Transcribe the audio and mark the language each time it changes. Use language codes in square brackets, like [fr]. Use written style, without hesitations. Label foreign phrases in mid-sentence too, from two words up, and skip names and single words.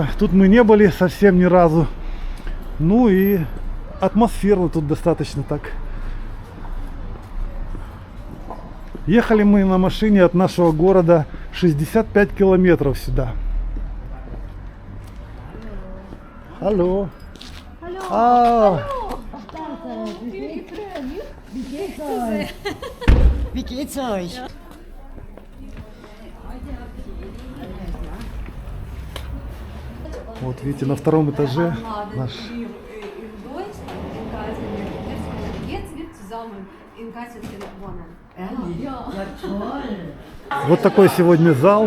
[ru] Тут мы не были совсем ни разу. Ну и атмосферно тут достаточно так. Ехали мы на машине от нашего города 65 километров сюда. Алло. А, [de] Wie geht's euch? [ru] вот видите, на втором этаже наш. Вот такой сегодня зал.